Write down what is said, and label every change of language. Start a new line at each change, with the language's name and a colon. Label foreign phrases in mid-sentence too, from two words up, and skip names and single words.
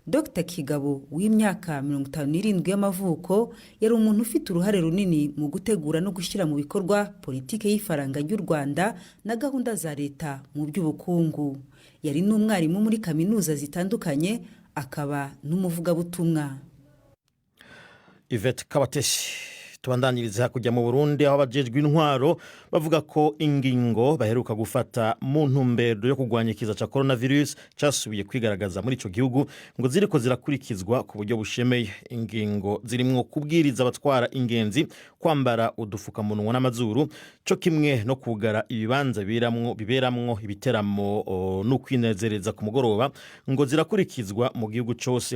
Kinyarwanda: Dr Kigabo w'imyaka 57 y'amavuko yari umuntu ufite uruhare runini mu gutegura no gushyira mu bikorwa politike y'ifaranga ry'u Rwanda na gahunda za leta mu by'ubukungu. Yari n'umwarimu muri kaminuza zitandukanye, akaba n'umuvugabutumwa. Yvette Kabatesi.
Rundi: Tubandanyiriza kujya mu Burundi aho abajejwe intwaro bavuga ko ingingo baheruka gufata mu ntumbero yo kurwanya ikiza ca coronavirus casubiye kwigaragaza muri ico gihugu ngo ziriko zirakurikizwa ku buryo bushemeye. Ingingo zirimwo kubwiriza abatwara ingenzi kwambara udufukamunwa n'amazuru, co kimwe no kugara ibibanza biberamwo ibiteramo no kwinezereza ku mugoroba, ngo zirakurikizwa mu gihugu cose.